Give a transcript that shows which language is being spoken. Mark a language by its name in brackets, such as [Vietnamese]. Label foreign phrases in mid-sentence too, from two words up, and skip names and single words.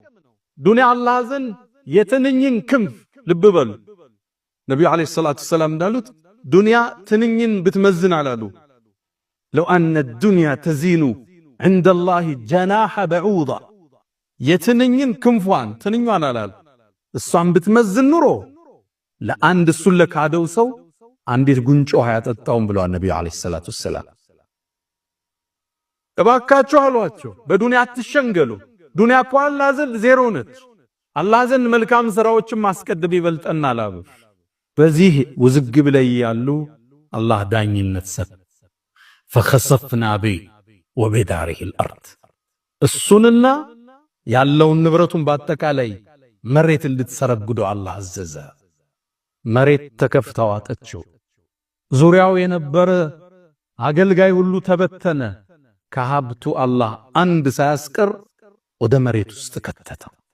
[Amharic] ዱንያ አላህ ዘንድ የትንኝን ክንፍ ልብ በሉ ነብዩ [Arabic] عليه الصلاة والسلام [Amharic] እንዳሉት ዱንያ ትንኝን ብትመዝን አላሉ [Arabic] لو أن الدنيا تزن عند الله جناح بعوضة [Amharic] የትንኝን ክንፏን ትንኛን አላሉ እሷን ብትመዝን ኑሮ ለአንድ እሱን ለካደው ሰው አንዲት ጉንጮ ውሃ ያጠጣውን ብለዋል ነብዩ [Arabic] عليه الصلاة والسلام። [Amharic] እባካችሁ አሏቸው በዱንያ አትሸንገሉ። ዱንያ እኮ አላህ ዘንድ ዜሮ ነች። አላህ ዘንድ መልካም ስራዎችን ማስቀደም ይበልጠናል አሉ። በዚህ ውዝግብ ላይ ያሉ አላህ ዳኝነት ሰጠ። [Arabic] فخسفنا به وبداره الارض [Amharic] እሱንና ያለውን ንብረቱን በአጠቃላይ መሬት እንድትሰረግዱ አላህ አዘዘ። መሬት ተከፍታ ዋጠችው። ዙሪያው የነበረ አገልጋይ ሁሉ ተበተነ። ከሀብቱ አላህ አንድ ሳያስቀር ወደ መሬት ውስጥ ከተተው።